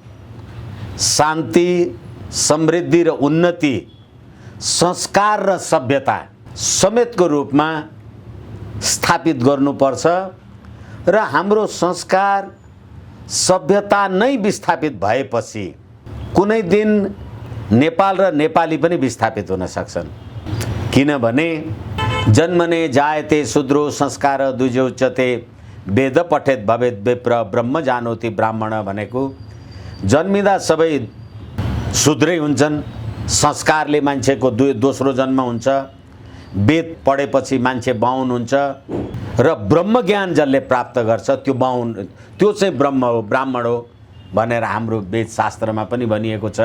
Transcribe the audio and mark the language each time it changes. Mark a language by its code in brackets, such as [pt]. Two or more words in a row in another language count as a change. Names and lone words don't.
[ne] शान्ति, समृद्धि र उन्नति, संस्कार र सभ्यता समेतको रूपमा स्थापित गर्नुपर्छ र हाम्रो संस्कार सभ्यता नै विस्थापित भएपछि कुनै दिन नेपाल र नेपाली पनि विस्थापित हुन सक्छन्। किनभने [sa] जन्मने जायते शूद्रो संस्कार द्विजोच्यते वेद पठेत भवेत विप्र ब्रह्म जानोति [ne] ब्राह्मण भनेको जन्मिँदा सबै शूद्रै हुन्छन्, संस्कारले मान्छेको दोस्रो जन्म हुन्छ, वेद पढेपछि मान्छे बाहुन हुन्छ र ब्रह्म ज्ञान जसले प्राप्त गर्छ त्यो बाहुन, त्यो चाहिँ ब्रह्म हो, ब्राह्मण हो भनेर हाम्रो वेद शास्त्रमा पनि भनिएको छ।